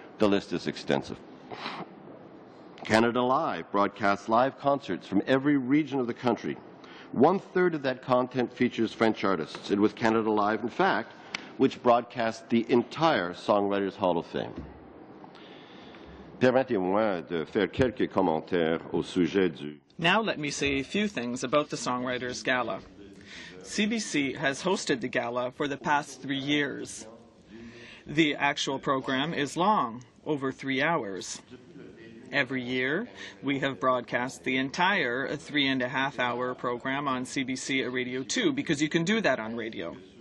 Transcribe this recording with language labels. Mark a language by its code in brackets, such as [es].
[en] The list is extensive. Canada Live broadcasts live concerts from every region of the country. 1/3 of that content features French artists. It was Canada Live, in fact, which broadcast the entire Songwriters Hall of Fame. [fr] Permettez-moi de faire quelques commentaires au sujet du... [en] Now let me say a few things about the Songwriters Gala. CBC has hosted the gala for the past 3 years. The actual program is long, over 3 hours. Every year, we have broadcast the entire 3.5-hour program on CBC Radio 2, because you can do that on radio.